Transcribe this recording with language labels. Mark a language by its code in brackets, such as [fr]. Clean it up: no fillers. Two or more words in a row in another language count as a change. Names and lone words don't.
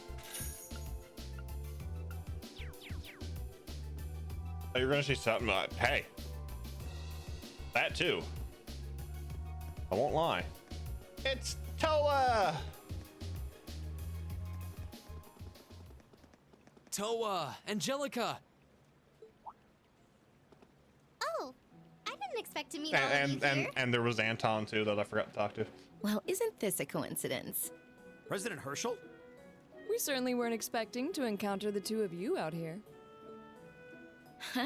[en] Oh, you're gonna say something like, hey. That too. I won't lie. It's Toa! Toa! Angelica! Oh, I didn't expect to meet all of you here. And there was Anton too that I forgot to talk to. Well, isn't this a coincidence? President Herschel? We certainly weren't expecting to encounter the two of you out here. Huh?